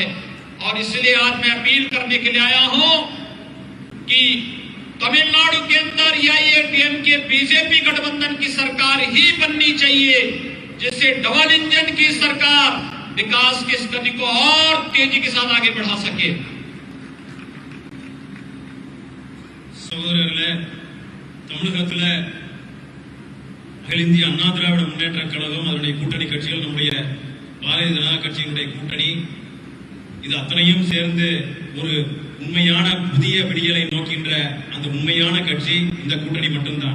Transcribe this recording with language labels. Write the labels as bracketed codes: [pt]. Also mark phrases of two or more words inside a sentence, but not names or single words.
[hi] और इसलिए आज मैं अपील करने के लिए आया हूं कि तमिलनाडु के अंदर एआईएडीएमके बीजेपी गठबंधन की सरकार ही बननी चाहिए। जिससे डबल इंजन की सरकार विकास की इस गति को और तेजी के साथ आगे बढ़ा सके। [ta] சகோதரர்களே, தமிழகத்துல அகில இந்திய அண்ணா திராவிட முன்னேற்ற கழகம் அதனுடைய கூட்டணி கட்சிகள் நம்முடைய பாரதிய ஜனதா கட்சியினுடைய கூட்டணி இது அத்தனையும் சேர்ந்து ஒரு உண்மையான புதிய விடியலை நோக்கின்ற அந்த உண்மையான கட்சி இந்த கூட்டணி மட்டும்தான்.